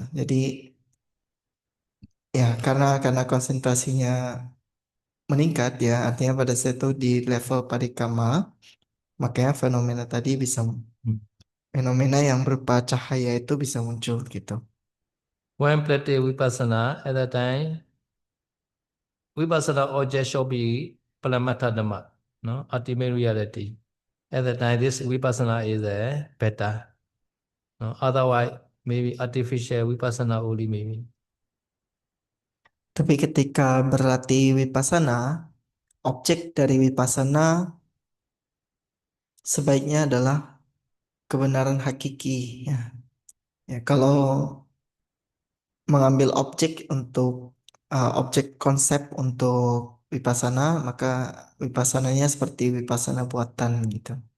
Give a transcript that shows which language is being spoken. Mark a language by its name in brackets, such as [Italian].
[Indonesian] Jadi ya karena konsentrasinya meningkat ya, artinya pada saat itu di level parikama, makanya fenomena tadi bisa fenomena yang berupa cahaya itu bisa muncul gitu. [English] When practice vipassana, at that time, vipassana object should be Paramatha Dhamma, no? Ultimate reality. At that time, this vipassana is better. No? Otherwise, maybe artificial vipassana only maybe. [Indonesian] Tapi ketika berlatih wipasana, objek dari wipasana sebaiknya adalah kebenaran hakiki. Ya, ya kalau mengambil objek untuk objek konsep untuk wipasana, maka wipasananya seperti wipasana buatan gitu.